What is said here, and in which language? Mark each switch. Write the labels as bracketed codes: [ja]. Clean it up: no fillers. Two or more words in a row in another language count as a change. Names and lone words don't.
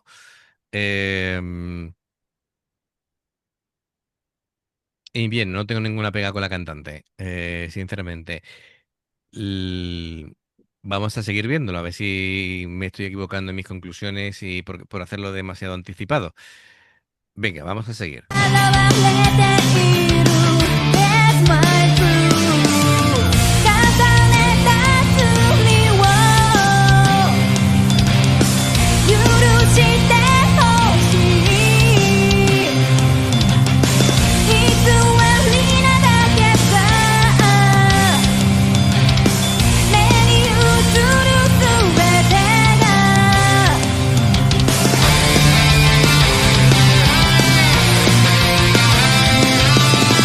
[es] em, y bien, no tengo ninguna pega con la cantante, sinceramente. L- Vamos a seguir viéndolo, a ver si me estoy equivocando en mis conclusiones y por hacerlo demasiado anticipado. Venga, vamos a seguir. [ja] 現れている [en] Yes my crew [ja] 重ねた罪を許してほしい偽りなだけが目に映る全てが 「